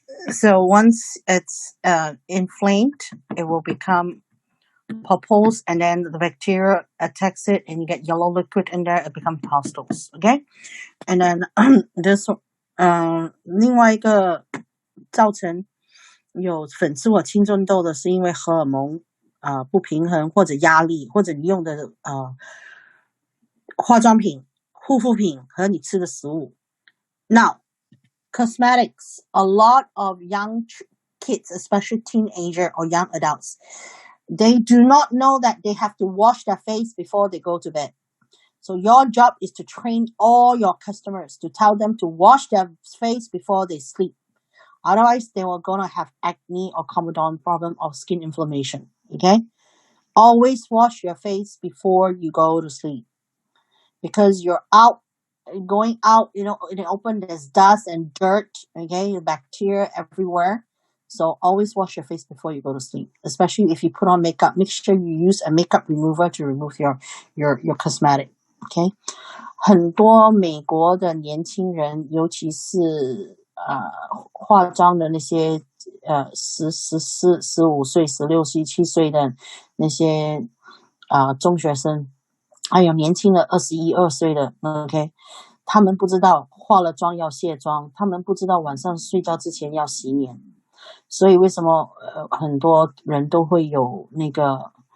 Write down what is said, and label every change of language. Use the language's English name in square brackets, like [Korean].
[English] So once it's inflamed, it will become pustules, and then the bacteria attacks it, and you get yellow liquid in there. It becomes pustules. Okay, and then this [Chinese] 另外一个造成有粉刺或青春痘的是因为荷尔蒙不平衡或者压力，或者你用的化妆品、护肤品和你吃的食物。 [English] Now, cosmetics. A lot of young kids, especially teenager or young adults, they do not know that they have to wash their face before they go to bed. So your job is to train all your customers to tell them to wash their face before they sleep. Otherwise, they are going to have acne or comedone problem or skin inflammation. Okay? Always wash your face before you go to sleep. Because you're going out, in the open, there's dust and dirt, okay, bacteria everywhere. So always wash your face before you go to sleep. Especially if you put on makeup, make sure you use a makeup remover to remove your cosmetic, okay? [Chinese] 很多美国的年轻人，尤其是化妆的那些15岁、16、17岁的那些中学生，还有年轻的21、22岁的 ，OK， 他们不知道化了妆要卸妆，他们不知道晚上睡觉之前要洗脸，所以为什么很多人都会有那个